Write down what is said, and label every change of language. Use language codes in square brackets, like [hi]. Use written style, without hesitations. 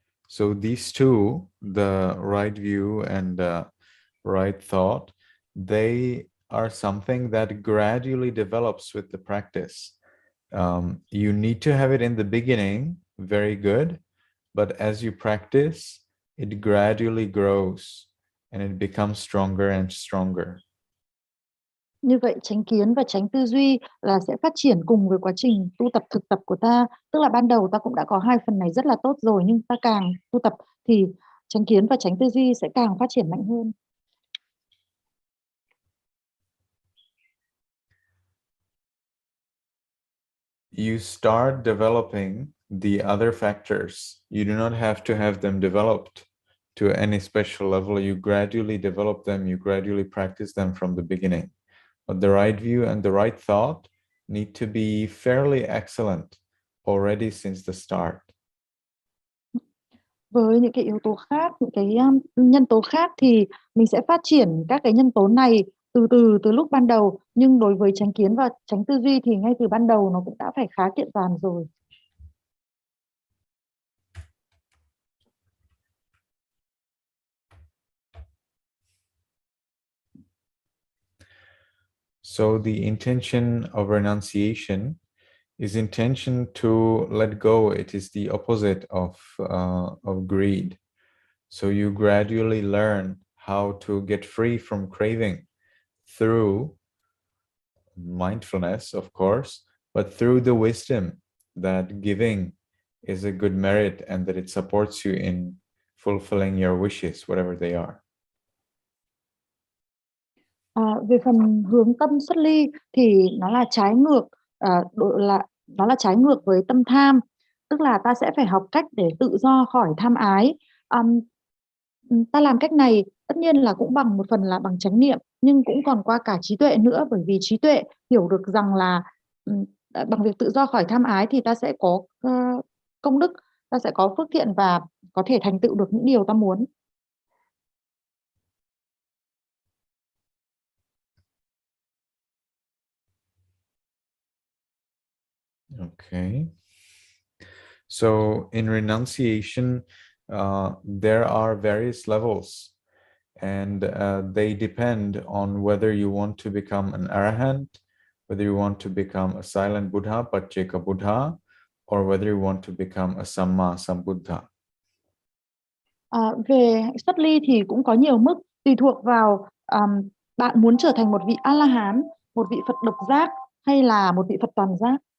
[en] So these 2, the right view and right thought, they are something that gradually develops with the practice. You need to have it in the beginning, very good, but as you practice, it gradually grows and it becomes stronger and stronger. [vi] Như vậy chánh kiến và chánh tư duy là sẽ phát triển cùng với quá trình tu tập thực tập của ta. Tức là ban đầu ta cũng đã có 2 phần này rất là tốt rồi, nhưng ta càng tu tập thì chánh kiến và chánh tư duy sẽ càng phát triển mạnh hơn. [en] You start developing the other factors. You do not have to have them developed to any special level. You gradually develop them, you gradually practice them from the beginning. But the right view and the right thought need to be fairly excellent already since the start. [vi] Với những cái yếu tố khác, những cái nhân tố khác thì mình sẽ phát triển các cái nhân tố này từ lúc ban đầu, nhưng đối với chánh kiến và chánh tư duy thì ngay từ ban đầu nó cũng đã phải khá kiện toàn rồi. [en] So the intention of renunciation is intention to let go. It is the opposite of greed. So you gradually learn how to get free from craving through mindfulness, of course, but through the wisdom that giving is a good merit and that it supports you in fulfilling your wishes, whatever they are. [vi] Về phần hướng tâm xuất ly thì nó là trái ngược, nó là trái ngược với tâm tham, tức là ta sẽ phải học cách để tự do khỏi tham ái. Ta làm cách này tất nhiên là cũng bằng một phần là bằng chánh niệm, nhưng cũng còn qua cả trí tuệ nữa, bởi vì trí tuệ hiểu được rằng là bằng việc tự do khỏi tham ái thì ta sẽ có công đức, ta sẽ có phước thiện và có thể thành tựu được những điều ta muốn. [en] Okay. So in renunciation, there are various levels, and they depend on whether you want to become an A-ra-hán, whether you want to become a silent Buddha, Pacceka Buddha, or whether you want to become a Sammāsambuddhassa. [vi] Về xuất ly thì cũng có nhiều mức, tùy thuộc vào bạn muốn trở thành một vị A-la-hán, một vị Phật độc giác hay là một vị Phật toàn giác.